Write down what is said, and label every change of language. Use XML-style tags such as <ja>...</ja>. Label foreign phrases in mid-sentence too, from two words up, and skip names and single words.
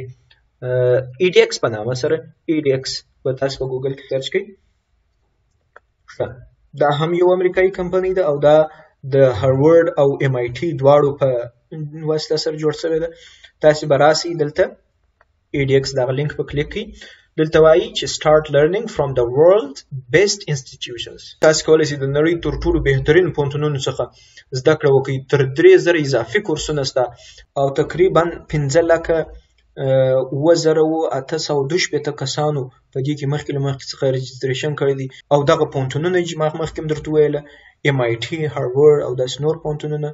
<ps>EDX په نامه سره EDX به تاسو په ګوګل کې سرچ کړئ. دا هم یو امریکایي کمپنۍ ده او دا د هاروارډ او MIT دواړو په واسطه سره جوړ شوی ده. تاسو به راسئ دلته EDX دغه لینک په کلیک کړئ. دلته وایي چې</ps> <en>start learning from the world best institutions.</en> <ps>تاسو کولی شئ د نړۍ تر ټولو بهترین پوهنتونونو څخه زده کړه وکړئ. تر 3000 اضافي کورسونه شته او تقریبا 5,0812 کسانو په دې کې مخکې له مخکې څخه رجسټریشن کړی دی او دغه پوهنتونونه چې ما مخکې درته ویله MIT، هاروارډ او داسې نور پوهنتونونه.</ps>